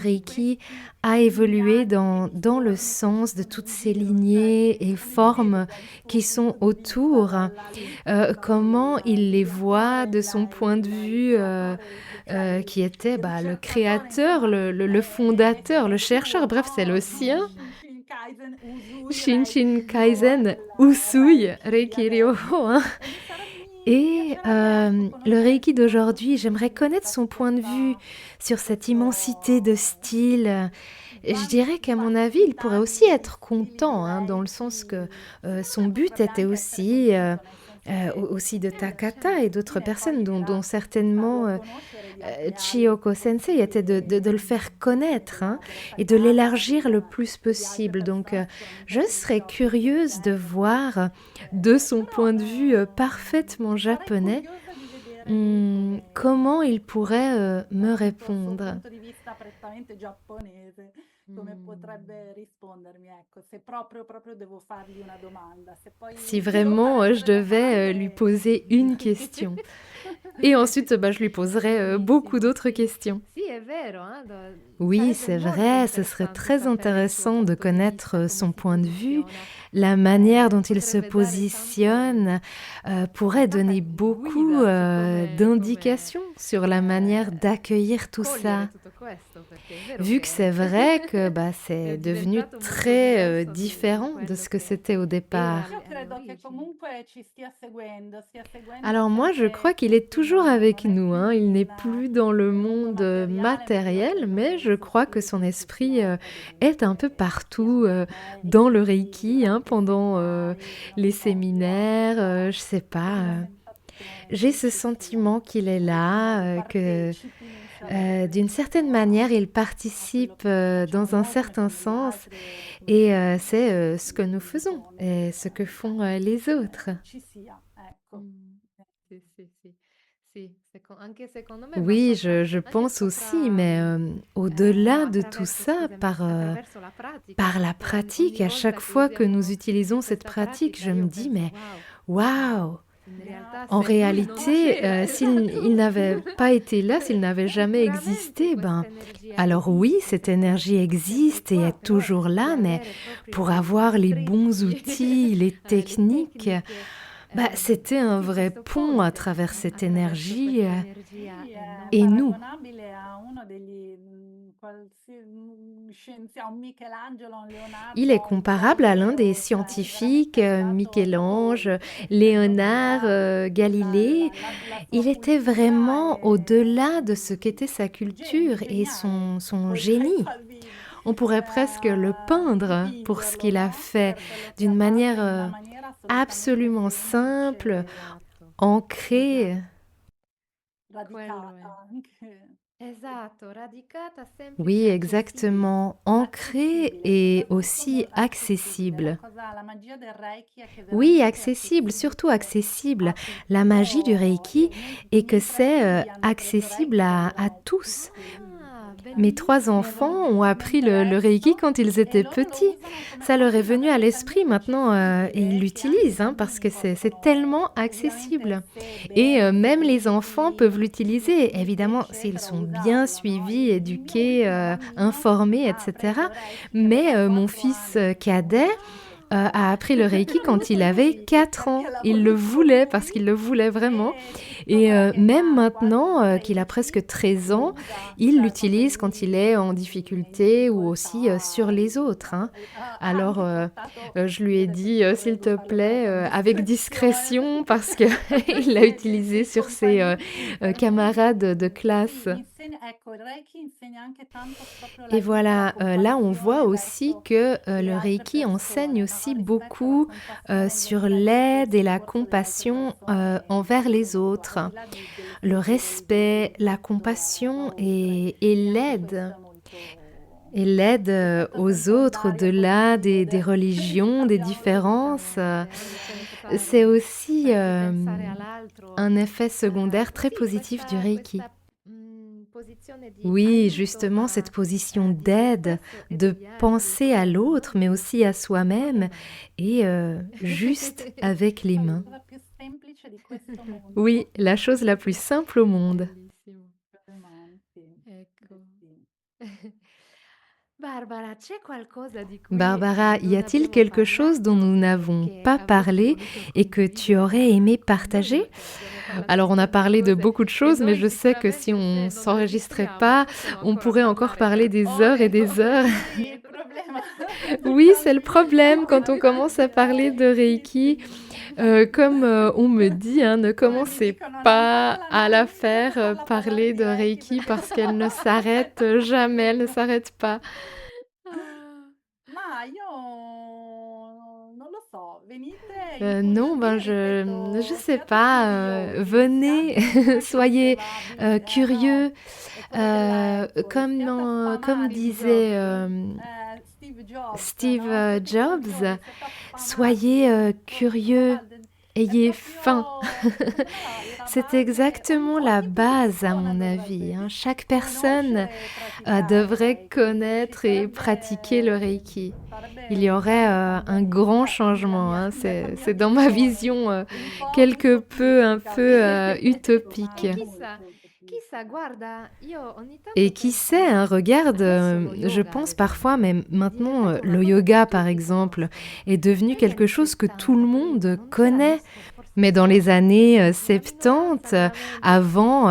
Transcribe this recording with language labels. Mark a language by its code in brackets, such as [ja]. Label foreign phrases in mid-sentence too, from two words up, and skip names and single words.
[it] in Reiki questi a lunghi [fr] évolué [it] anni di [fr] dans le [it] giorni che ci [fr] sens de [it] sono [fr] toutes [it] in [fr] ces [it] giro, cioè [fr] lignées et [it] come li vede [fr] formes [it] dal suo [fr] qui sont [it] punto di vista, [fr] autour, [it] dalla lente [fr] comment il les [it] di [fr] voit [it] attore, [fr] de son point de [it] il [fr] vue, [it] creatore, cioè [fr] qui était [it] il [fr] le [it] ricercatore, [fr] créateur, [it] insomma, [fr] le fondateur, le [it] è [fr] chercheur, [it] suo, [fr] bref, c'est le [it] no? [fr] sien. [it] Shin Kaizen Usui Shinshin Reiki Ryo Kaizen del Usui Reiki Reiki Ryoho, adesso. [fr] hein. [it] E mi [fr] Et [it] piacerebbe, ecco, [fr] le [it] conoscere [fr] Reiki [it] il suo [fr] d'aujourd'hui, [it] punto di [fr] j'aimerais connaître [it] vista [fr] son [it] su [fr] point de vue sur cette immensité de [it] questo, [fr] styles. Et je dirais qu'à mon avis, il pourrait [it] quantità [fr] aussi [it] di [fr] être [it] stili di [fr] content, hein, dans le sens que [it] Reiki. Secondo [fr] son [it] me [fr] but [it] potrebbe [fr] était [it] anche essere [fr] aussi, [it] contento, nel senso che [fr] aussi de [it] essendo [fr] Takata et d'autres [it] fine [fr] personnes, [it] poi [fr] dont [it] era farlo [fr] certainement [it] conoscere di altri Chiyoko artisti [fr] Sensei, était de le faire connaître, hein, [it] della [fr] et de [it] Sarikata [fr] l'élargire le plus [it] e di altre [fr] possible. Donc, [it] persone sicuramente [fr] je [it] anche di [fr] serais [it] Kyoto che [fr] curieuse de [it] sostengono. [fr] voir de son [it] Però [fr] point de vue parfaitement [it] sarei [fr] japonais [it] curiosa di vedere lui [fr] comment il pourrait me [it] appunto il suo [fr] répondre. [it] punto di vista prettamente giapponese, come potrebbe rispondermi, ecco, se proprio devo fargli una domanda, se [fr] Si [it] poi gli devo fare [fr] vraiment je [it] altre [fr] devais lui [it] domande. [fr] poser une question. Et ensuite, je lui poserai beaucoup [it] Bellissimo, [fr] d'autres [it] sì. [fr] questions. [it] Sì, è vero, [fr] Oui, [it] sarebbe [fr] c'est [it] molto [fr] vrai, ce serait [it] interessante [fr] très [it] sapere il suo [fr] intéressant de [it] punto di [fr] connaître [it] vista, come [fr] son [it] si [fr] point de vue. [it] posiziona. [fr] La manière dont il se [it] Potrebbe dare [fr] positionne pourrait [it] tanta [fr] donner beaucoup [it] guida su come [fr] d'indications sur la manière d'accueillir tout [it] cogliere [fr] ça. [it] tutto questo, perché è vero [fr] Vu que c'est [it] che [fr] vrai que [it] è [fr] c'est devenu [it] diventato molto [fr] très [it] diverso di [fr] différent de [it] quello [fr] ce que [it] che [fr] c'était au [it] era [fr] départ. [it] Io alle credo che origini. comunque ci stia seguendo [fr] Alors moi, je crois [it] sempre [fr] qu'il est [it] più, [fr] toujours avec [it] non è [fr] nous, [it] più [fr] hein. Il n'est [it] in [fr] plus dans le [it] nel mondo [fr] monde [it] materiale, mentre io [fr] matériel, [it] credo che [fr] mais [it] il [fr] je [it] suo [fr] crois que son [it] spirito ci [fr] esprit [it] sia un po' [fr] est un [it] dovunque, [fr] peu [it] che sia [fr] partout [it] sui [fr] dans le [it] Reiki, [fr] Reiki, hein, [it] durante i [fr] pendant [it] seminari, non [fr] les [it] lo so, [fr] séminaires, je sais pas. J'ai ce [it] penso sia, [fr] sentiment qu'il est là, que [it] partecipi, sarebbe [fr] d'une certaine [it] insomma [fr] manière, [it] il a quello [fr] participe [it] che [fr] dans [it] facciamo [fr] un [it] noi, come [fr] certain [it] fanno gli [fr] sens, [it] altri, [fr] et [it] come [fr] c'est ce que nous faisons [it] insomma, [fr] et ce que font les autres. [it] ci sia, ecco. Sì, sì, sì. Sì, anche secondo me, ma [fr] Oui, [it] sopra, [fr] je [it] anche [fr] pense aussi, [it] sopra, [fr] mais [it] no, [fr] au-delà de tout [it] attraverso, [fr] ça, [it] scusami, attraverso la pratica, [fr] par la [it] perché [fr] pratique, [it] ogni [fr] à chaque [it] volta che [fr] fois que nous [it] usiamo [fr] utilisons cette [it] questa [fr] pratique, [it] pratica [fr] je me [it] io [fr] dis, [it] penso, [fr] mais [it] wow, [fr] waouh! [it] in realtà [fr] En [it] se lui non [fr] réalité, [it] c'era, [fr] s'il [it] esatto, [fr] il n'avait pas été là, s'il n'avait jamais [it] sicuramente [fr] existé, [it] questa energia [fr] alors oui, [it] esiste, [fr] cette énergie [it] sempre [fr] existe et [it] qua, [fr] est [it] però [fr] toujours [it] di [fr] là, mais [it] avere proprio [fr] pour [it] gli [fr] avoir les bons [it] intrecci, [fr] outils, les [it] le [fr] techniques, [it] tecniche, [fr] c'était un [it] sì, [fr] vrai [it] questo [fr] pont à [it] ponte [fr] travers cette [it] attraverso [fr] énergie [it] questa energia Sì, è [fr] et [it] enorme. [fr] nous. [it] paragonabile a uno degli scienziati, un Michelangelo, un [fr] Il est [it] Leonardo, un [fr] comparable à l'un des [it] proprio, cioè [fr] scientifiques, [it] veramente arrivato al [fr] Michel-Ange, [it] dolore, essendo che [fr] Léonard, Galilée. [it] la sua [fr] Il était [it] cultura [fr] vraiment au-delà de ce qu'était sa culture et [it] geniale, [fr] son [it] potrei [fr] génie. [it] quasi [fr] On pourrait presque le peindre pour ce [it] dipingerlo, [fr] qu'il a [it] no? [fr] fait [it] Per quello che [fr] d'une [it] ha fatto [fr] manière [it] in una maniera assolutamente [fr] absolument simple, [it] semplice, Esatto, [fr] ancrée. [it] quello è. radicata anche. Esatto, radicata, semplice [fr] Oui, [it] e accessibile. [fr] exactement, ancrée [it] Accessibile, [fr] et [it] soprattutto [fr] aussi [it] molto accessibile. [fr] accessible. [it] La magia del Reiki è che [fr] Oui, [it] veramente è [fr] accessible, surtout [it] accessibile [fr] accessible. [it] a [fr] La [it] tutti. [fr] magie du [it] Io, [fr] Reiki est [it] i [fr] que [it] miei tre [fr] c'est [it] figli hanno preso [fr] accessible [it] Reiki dal [fr] à [it] Reiki, [fr] tous. [it] Ah, [fr] Mes 3 [it] bellissimo! [fr] enfants ont appris le Reiki [it] presto [fr] quand ils [it] e [fr] étaient [it] loro lo [fr] petits. [it] usano come [fr] Ça leur est [it] quasi [fr] venu à [it] davvero [fr] l'esprit [it] talmente [fr] maintenant et ils [it] accessibile che anche i [fr] l'utilisent, hein, parce [it] bambini [fr] que c'est tellement [it] possono, [fr] accessible. [it] ovviamente se [fr] Et [it] ben [fr] même les enfants peuvent [it] seguiti, [fr] l'utiliser, [it] gestiti, [fr] évidemment, s'ils [it] eccetera, [fr] sont bien [it] usarlo, no? [fr] suivis, [it] Il mio [fr] éduqués, [it] ultimo bambino [fr] informés, [it] ha preso [fr] etc. [it] il Reiki, [fr] Mais [it] aveva [fr] mon [it] 4 [fr] fils [it] anni, [fr] cadet a appris le Reiki quand il avait [it] così [fr] 4 [it] perché [fr] ans. [it] l'ha [fr] Il le [it] voluto [fr] voulait parce [it] lui [fr] qu'il le voulait vraiment. Et [it] insomma che [fr] même [it] ha quasi [fr] maintenant, qu'il a [it] 13, [fr] presque 13 [it] lo [fr] ans, [it] usa, [fr] il [it] cioè quando [fr] l'utilise quand il [it] lui [fr] est en [it] è in [fr] difficulté ou aussi sur [it] difficoltà, [fr] les autres, hein. [it] ha [fr] Alors, [it] anche portato, [fr] je lui [it] io [fr] ai [it] adesso [fr] dit, [it] ti [fr] s'il [it] prego [fr] te [it] fallo però [fr] plaît, [it] con [fr] avec [it] discrezione, [fr] discrétion, parce que il l'a [it] perché [fr] utilisé [it] sì, [fr] sur ses camarades de [it] sì, [fr] classe. [it] insegna, ecco, il Reiki insegna anche tanto proprio [fr] Et [it] l'aiuto, la [fr] voilà, là on voit [it] compassione [fr] aussi [it] verso [fr] que le [it] le altre [fr] Reiki enseigne [it] persone, no? [fr] aussi [it] Rispetto alla [fr] beaucoup [it] compassione [fr] sur [it] verso il [fr] l'aide et la [it] sofferto delle altre [fr] compassion [it] persone in [fr] envers [it] qualche [fr] les [it] modo, al [fr] autres. [it] di là delle [fr] le respect, la compassion et l'aide. Et l'aide aux autres au-delà des religions, des différences. C'est aussi un effet secondaire très positif du Reiki. Oui, justement, cette position d'aide, de penser à l'autre, mais aussi à soi-même, et juste avec les mains. [it] La cosa più semplice di questo mondo. [fr] Oui, la chose la plus simple au monde. [it] Bellissimo. Sì, Ecco. sì. Barbara, c'è qualcosa di cui [fr] Barbara, y [it] non [fr] a-t-il [it] abbiamo [fr] quelque chose dont nous n'avons [it] che [fr] pas [it] avresti [fr] parlé [it] voluto [fr] et que tu aurais aimé partager? Alors, on a parlé de beaucoup de choses, mais je sais que si on s'enregistrait pas, on pourrait encore parler des heures et des heures. [it] Sì, il problema [fr] Oui, c'est le problème quand on commence à parler de Reiki. Comme on me dit, hein, ne commencez pas à la faire parler de Reiki parce qu'elle ne s'arrête jamais, elle ne s'arrête pas. Ah. [it] Ma io non lo so, venite, [fr] Non, ben [it] incuriosite, [fr] je [it] ripeto, [fr] sais [it] siate [fr] pas, [it] curiosi, [fr] venez, [it] siate [fr] soyez [it] incantevabili, [fr] curieux, [it] è come dell'alcol, [fr] comme, [it] siate [fr] comme [it] affamati, [fr] disait [it] Steve Jobs, [fr] Steve [it] no? Siate [fr] Jobs, [it] curiosi, siate [fr] soyez [it] affamati, [fr] curieux, [it] è [fr] ayez faim. [it] proprio secondo me la [fr] C'est [it] base, [fr] exactement la [it] ogni [fr] base, à [it] persona [fr] mon avis, hein. [it] dovrebbe [fr] Chaque personne [it] conoscere e praticare il [fr] devrait [it] Reiki, [fr] connaître et pratiquer le Reiki. Il y [it] sarebbe [fr] aurait [it] un [fr] un [it] cambiamento, [fr] grand [it] nella [fr] changement, [it] mia, [fr] hein. [it] nella [fr] C'est [it] mia [fr] dans ma [it] visione, [fr] vision [it] un po' [fr] quelque peu, un [it] utopistica, [fr] peu [it] ma [fr] utopique. [it] Chissà, molto chissà, utopistica. guarda, io ogni tanto [fr] Et qui [it] penso, [fr] sait, hein, [it] no? [fr] regarde, [it] Adesso lo [fr] je [it] yoga, ad [fr] pense parfois, [it] esempio, [fr] mais [it] è [fr] maintenant, [it] diventato una [fr] le [it] cosa che [fr] yoga, par [it] tutti [fr] exemple, [it] conoscono. [fr] est devenu [it] Prima [fr] quelque [it] in [fr] chose que [it] città, [fr] tout le [it] prima [fr] monde [it] non c'era, [fr] connaît. [it] adesso forse [fr] Mais dans [it] c'è [fr] les [it] qualche [fr] années [it] anno, [fr] 70, [it] sicuramente. [fr] avant,